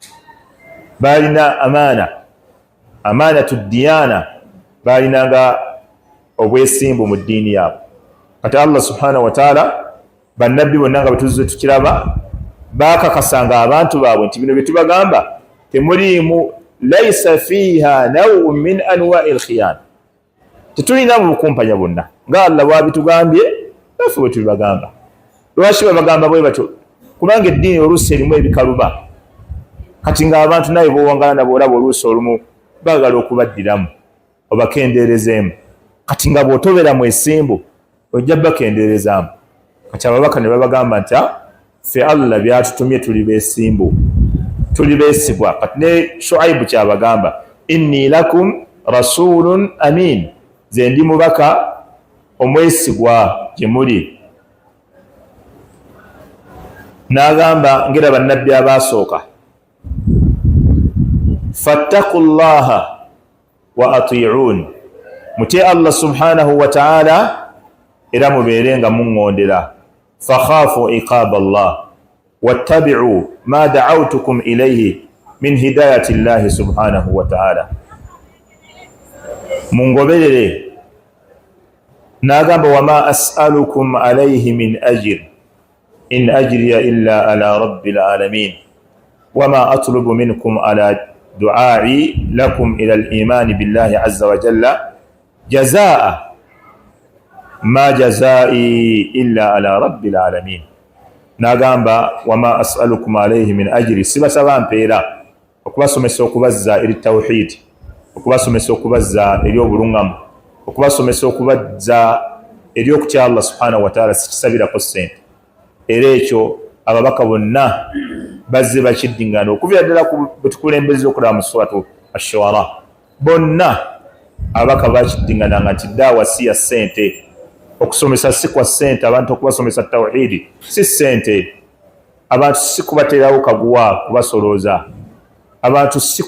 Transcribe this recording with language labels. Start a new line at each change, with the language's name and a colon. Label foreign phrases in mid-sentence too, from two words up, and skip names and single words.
Ganda: balina
Arabic: أمانة ديانة
Ganda: balinanga obwesimbu mu ddiini yaabwe kati Allah
Arabic: سبحانه وتعالى
Ganda: bannabbi bonna nga batuze tukiraba bakakasanga abantu baabwe nti bino bye tubagamba temuliimu
Arabic: ليس فيها نوع من أنواع الخيانة
Ganda: tetulina mu bukumpanya bonna nga Allah bwabitugambye naffe bwe tubibagamba lwaki babagamba bwe batyo kubanga eddiini oluusi erimu ebikaluba kati ng'abantu naye bowangala nabo olaba oluusi olumu baagala okubaddiramu obakendeerezeemu kati nga bw'otobera mwesimbu ojja bakendeerezaamu kati ababaka ne babagamba nti ffe Allah byatutumye tuli beesimbu tuli beesigwa kati ne Shuaibu kyabagamba
Arabic: إني لكم رسول أمين
Ganda: ze ndi mubaka omwesigwa gye muli n'agamba ngera bannabbi abaasooka
Arabic: فاتقوا الله وأطيعون
Ganda: mutye Allah
Arabic: سبحانه وتعالى
Ganda: era mubeerenga muŋŋondera
Arabic: فخافوا عقاب الله واتبعوا ما دعوتكم إليه من هداية الله سبحانه وتعالى
Ganda: mungoberere n'agamba
Arabic: وما أسألكم عليه من أجر إن أجري إلا على رب العالمين وما أطلب منكم على دعائي لكم إلى الإيمان بالله عز وجل جزاء ما جزائي إلا على رب العالمين
Ganda: n'agamba
Arabic: وما أسألكم عليه من أجر
Ganda: sibasaba mpeera okubasomesa okubazza eri tawhid okubasomesa okubazza eri obulungamu okubasomesa okubazza eri okutya Allah
Arabic: سبحانه و
Ganda: ta'ala sikisabirako ssente era ekyo ababaka bonna bazze bakiddingana okuvira ddala betukulembeza okulaba mu suratu ash-shu'ara bonna ababaka bakiddingananga nti daawa si ya ssente okusomesa si kwa ssente abantu okubasomesa tawhidi si ssente abantu si kubateerawo kaguwa kubasolooza abantu si